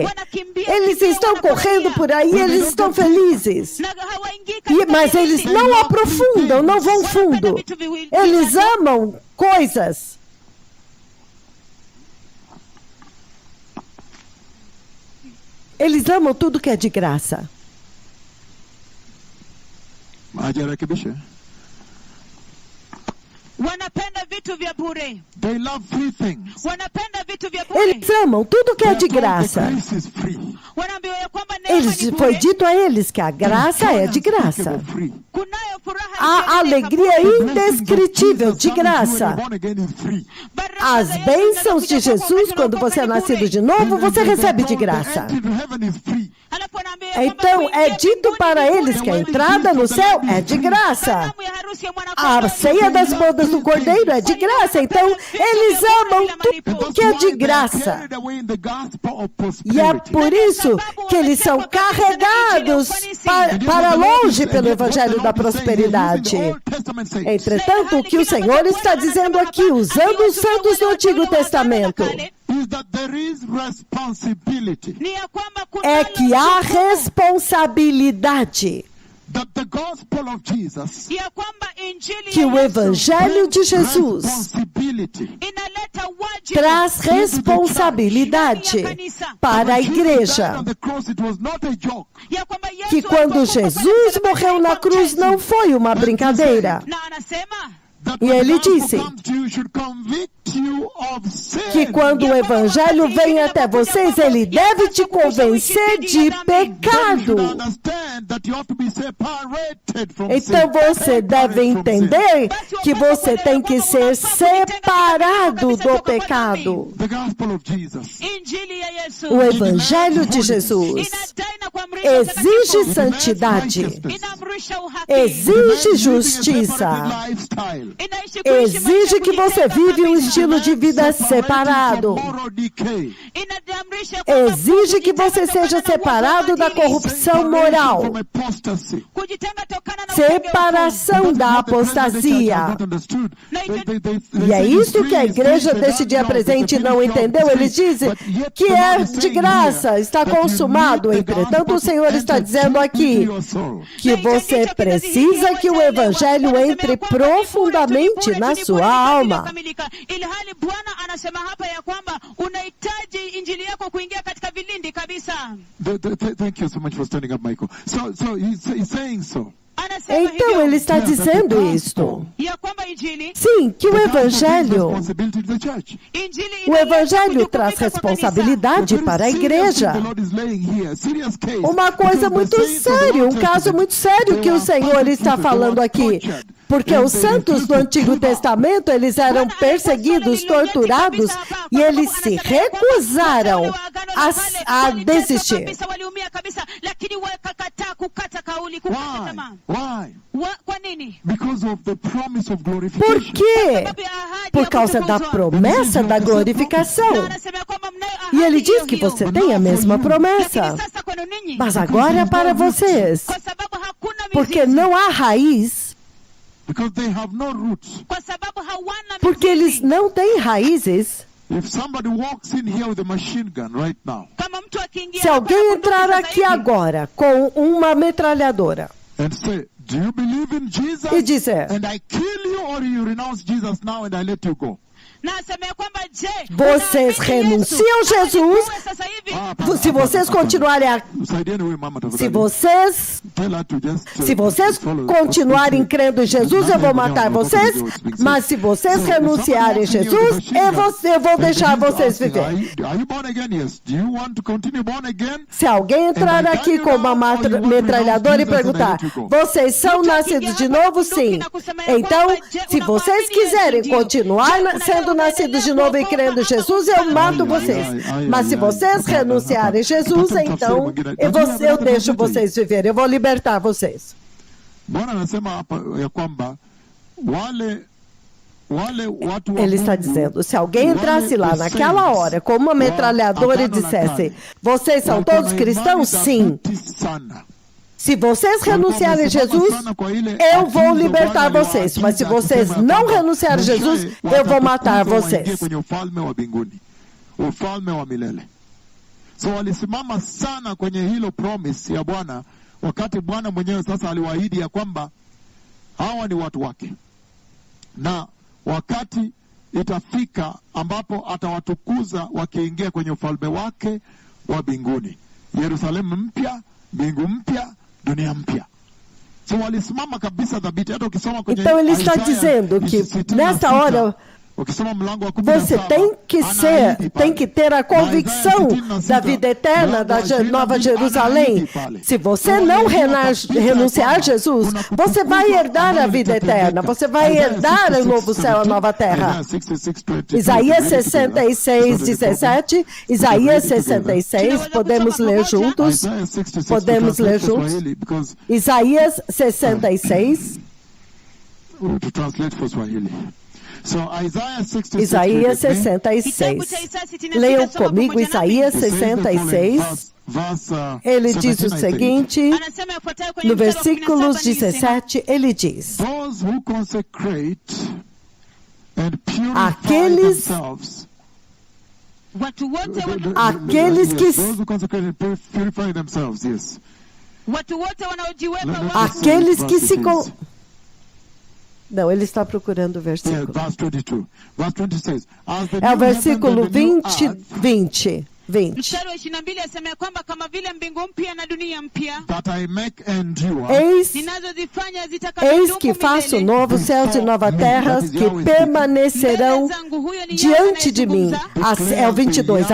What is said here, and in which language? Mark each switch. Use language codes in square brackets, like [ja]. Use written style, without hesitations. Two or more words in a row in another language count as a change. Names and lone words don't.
[pt] Eles estão correndo por aí, eles estão felizes. Mas eles não aprofundam, não vão fundo. Eles amam coisas. Eles amam tudo que é de graça. [sw] Wanapenda vitu vya bure. [en] They love free things. [sw] Wanapenda vitu vya bure. [pt] Eles amam tudo que é de graça. [sw] Wanaambiwa ya kwamba neema ni [pt] Foi [sw] bure. [pt] dito a eles que a graça é de graça. [sw] Kunayo furaha [pt] A alegria indescritível de graça. As bênçãos de Jesus, quando você é nascido de novo, você recebe de graça. [sw] Alafu anaambia kwamba [pt] Então [sw] kuingia [pt] é dito [sw] mbinguni [pt] para [sw] ni [pt] eles [sw] bure. [pt] que a entrada no céu é de graça. [sw] Karamu ya harusi ya mwana-kondoo [pt] A ceia das bodas do Cordeiro é de graça. Então eles amam tudo que é de graça. E é por isso que eles são carregados para longe pelo Evangelho da Prosperidade. Entretanto, o que o Senhor está dizendo aqui, usando os santos do Antigo Testamento, [sw] ni ya kwamba kuna [pt] é que há responsabilidade, [sw] ya kwamba injili [pt] que [sw] ya [pt] o [sw] Yesu [pt] Evangelho de Jesus [sw] inaleta wajibu [pt] traz responsabilidade para a igreja. [sw] ya kwamba Yesu [pt] Que quando Jesus morreu na cruz não foi uma brincadeira. [sw] na anasema [pt] E ele disse que quando o Evangelho vem até vocês, ele deve te convencer de pecado. Então você deve entender que você tem que ser separado do pecado. [sw] injili ya Yesu [pt] O Evangelho de Jesus [sw] inadai na kuamrisha [pt] exige [sw] utakatifu, [pt] santidade, [sw] inaamrisha uhaki, [pt] exige justiça, [sw] inaishi kuishi maisha [pt] exige que você [sw] kujitenga [pt] vive um [sw] kabisa. [pt] estilo de vida separado. [sw] Inaamrisha kwamba [pt] Exige que você seja separado da corrupção moral, [sw] kujitenga tokana na [pt] separação da apostasia. E é isso que a igreja desse dia presente não entendeu. Eles dizem que é de graça, está consumado. Entretanto, o Senhor está dizendo aqui que você precisa que o Evangelho entre profundamente na sua alma. [sw] ilhali Bwana anasema hapa ya kwamba unahitaji injili yako kuingia katika vilindi kabisa. [en] Thank you so much for standing up, Michael. So he's saying so. [sw] Anasema [pt] Então [sw] hivyo, [pt] ele está dizendo isto. [sw] ya kwamba injili [pt] Sim, que o Evangelho, [sw] injili [pt] o [sw] inaleta [pt] Evangelho [sw] kujukumika [pt] traz [sw] kwa [pt] responsabilidade para a igreja. Uma coisa muito séria, um caso muito sério que o Senhor está falando aqui. Porque os santos do Antigo Testamento, eles eram perseguidos, torturados, e eles se recusaram a desistir. [sw] kabisa, waliumia kabisa, lakini wakakataa kukata kauli, kukata tamaa. Kwa nini? [en] Because of the promise of [pt] Por [en] glorification. [pt] quê? [sw] Sababu ya ahadi [pt] Por [sw] ya [pt] causa da [sw] kutukuzwa. [pt] promessa da glorificação. [sw] Na anasema kwamba mnayo [pt] E ele [sw] ahadi [pt] diz [sw] hiyo [pt] que [sw] hiyo. [pt] você tem a mesma promessa. [sw] Lakini sasa kwenu ninyi, [pt] Mas agora é para vocês. [sw] kwa sababu hakuna [pt] Porque [sw] mizizi, [pt] não há raiz. [en] Because they have no roots. [sw] kwa sababu hawana [pt] Porque [sw] mizizi. [pt] eles não têm raízes. [en] If somebody walks in here with a machine gun right now [sw] Kama mtu akiingia [pt] Se [sw] hapa [pt] alguém [sw] na bunduki [pt] entrar [sw] sasa [pt] aqui [sw] hivi, [pt] agora com uma metralhadora [en] and say, do you believe in Jesus? [pt] e dizer, [en] And I kill you, or you renounce Jesus now and I let you go? [sw] na asema ya kwamba je, [pt] Vocês [sw] unaamini [pt] renunciam [sw] Yesu? [pt] Jesus? [sw] Ama sasa hivi, [pt] se vocês continuarem a, se vocês continuarem crendo em Jesus, eu vou matar vocês, mas se vocês renunciarem a Jesus, eu vou deixar vocês viver. [en] Are you born again? Yes. Do you want to continue born again? [pt] Se alguém entrar aqui com uma metralhadora e perguntar, vocês são nascidos de novo? Sim. Então, se vocês quiserem continuar sendo nascidos de novo e crendo em Jesus, eu mato vocês. Mas se vocês renunciarem a Jesus, então eu deixo vocês viver, eu vou libertar vocês. [sw] Bwana anasema hapa ya kwamba wale watu wa [pt] Ele está [sw] Mungu, [pt] dizendo, se alguém entrasse lá naquela hora com uma metralhadora e dissesse, vocês são todos cristãos? Sim. Se vocês renunciarem a Jesus, eu vou libertar vocês. Mas se vocês não renunciarem a Jesus, eu vou matar vocês. [sw] kwenye ufalme wa mbinguni, ufalme wa milele. So walisimama sana kwenye hilo promise ya Bwana, wakati Bwana mwenyewe sasa aliwaahidi ya kwamba hawa ni watu wake, na wakati itafika ambapo atawatukuza wakiingia kwenye ufalme wake wa mbinguni, Yerusalemu mpya, mbingu mpya, dunia mpya. So walisimama kabisa dhabiti. Hata ukisoma kwenye [pt] Então ele está [sw] Isaia [pt] dizendo que [sw] 66, [pt] nessa hora [sw] Ukisoma mlango wa 17, [pt] Você tem que ter a convicção da vida eterna, da Nova Jerusalém. Se você não renunciar a Jesus, você vai herdar a vida eterna, você vai herdar o novo céu, a nova terra. Isaías 66, 17, Isaías 66, podemos ler juntos? Podemos ler juntos? Isaías 66. [en] To translate for Swahili. So, [pt] Isaías 66. Leiam comigo Isaías 66. Ele diz o seguinte, no versículo 17, ele diz: Aqueles que se... Não, ele está procurando o versículo. É o versículo 20. [sw] Mstari wa 22 asema kwamba kama vile mbingu mpya na dunia mpya, [pt] eis que faço novos céus e nova terra que permanecerão diante de mim. É o 22.